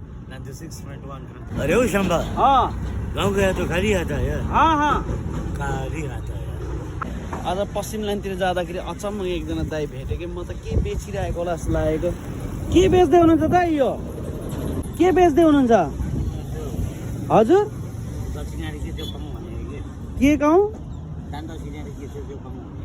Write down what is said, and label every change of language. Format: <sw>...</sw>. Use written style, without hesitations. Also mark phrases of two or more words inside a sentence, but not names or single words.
<hi>96.1। अरे ओ शंभा, हाँ गाँव गया तो खाली आता है यार, हाँ हाँ। खाली आता है यार।</hi> <ne>आज पश्चिम लाइनतिर जाँदाखेरि अचम्म एकजना दाइ भेटेँ कि म त के बेचिरहेको होला जस्तो लागेको। के बेच्दै हुनुहुन्छ दाइ यो? के बेच्दै हुनुहुन्छ हजुर? दक्षिणारी के त्यो कम भनेको</ne> <hi>के कहूँ?</hi> <ne>दान दक्षिणारी के त्यो कम भने</ne>